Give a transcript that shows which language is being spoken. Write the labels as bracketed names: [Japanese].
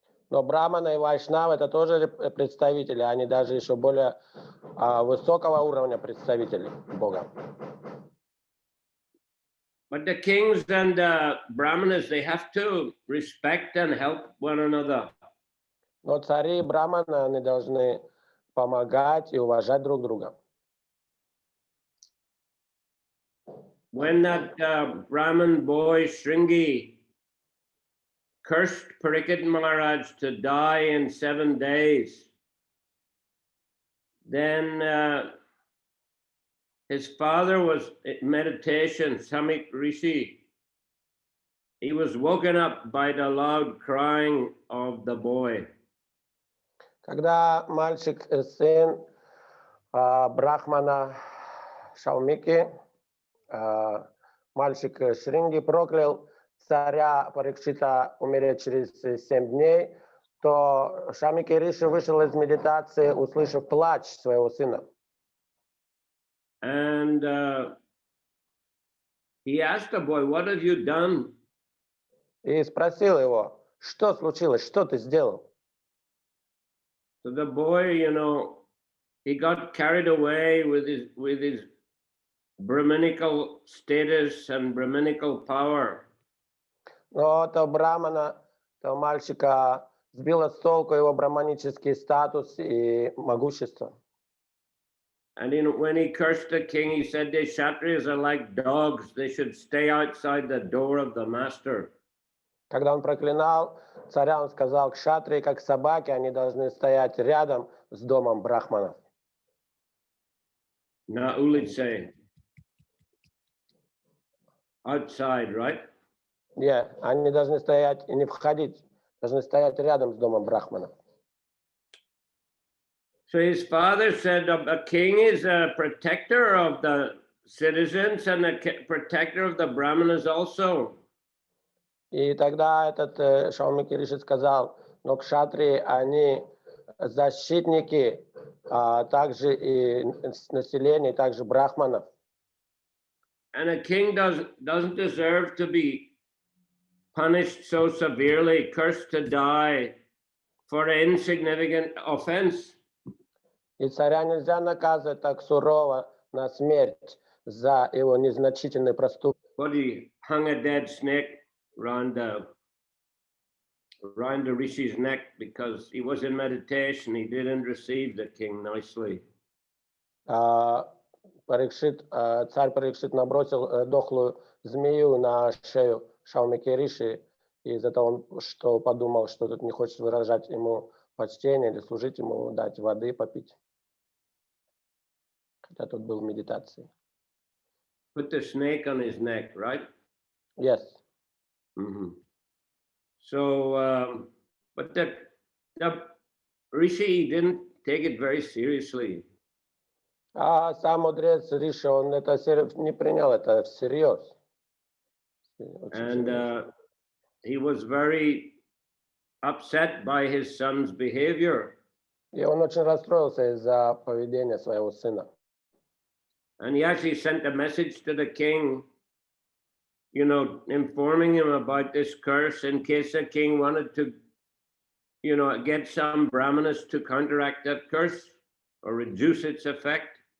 [Russian] Но Брахмана и Вайшнава — это тоже представители, они даже еще более высокого уровня представители Бога. [English] But the kings and the Brahmanas, they have to respect and help one another. [Russian] Но цари и Брахманы, они должны помогать и уважать друг друга. [English] When that Brahmin boy Shringi cursed Parikshit Maharaj to die in 7 days, then his father was in meditation, Samik Rishi. He was woken up by the loud crying of the boy. [Russian] Когда мальчик, сын Брахмана Шаумики, мальчик Шринги проклял царя Парикшита умереть через 7 дней, то Шамики Риши вышел из медитации, услышав плач своего сына. [English] And he asked the boy, "What have you done?" [Russian] И спросил его, что случилось, что ты сделал? [English] So the boy, he got carried away with his Brahminical status and Brahminical power. [Russian] Но то Брахмана, то мальчика сбило с толку его брахманический статус и могущество. [English] And when he cursed the king, he said the Kshatriyas are like dogs. They should stay outside the door of the master. [Russian] Когда он проклинал царя, он сказал, кшатрии, как собаки, они должны стоять рядом с домом брахманов. Na ulice. [English] Outside, right? [Russian] Yeah, они должны стоять и не входить, должны стоять рядом с домом брахманов. [English] So his father said a king is a protector of the citizens and a protector of the Brahmanas also. [Russian] И тогда этот Шаумики Риши сказал, но кшатрии, они защитники, также и населения, также брахманов. [English] And a king doesn't deserve to be punished so severely, cursed to die for an insignificant offense. [Russian] И царя нельзя наказывать так сурово на смерть за его незначительный проступок. [English] But he hung a dead snake round the rishi's neck because he was in meditation. He didn't receive the king nicely. [Russian] Царь Парикшит набросил дохлую змею на шею Шаумики Риши из-за того, что подумал, что тут не хочет выражать ему почтение или служить ему, дать воды попить. Хотя тут был в медитации. [English] Put the snake on his neck, right? Yes. Mm-hmm. So, but the rishi didn't take it very seriously. [Russian] А сам мудрец Риша, он это не принял это всерьез. [English] And he was very upset by his son's behavior. [Russian] И он очень расстроился из-за поведения своего сына. [English] And he actually sent a message to the king, you know, informing him about this curse in case the king wanted to, you know, get some brahmanas to counteract that curse or reduce its effect.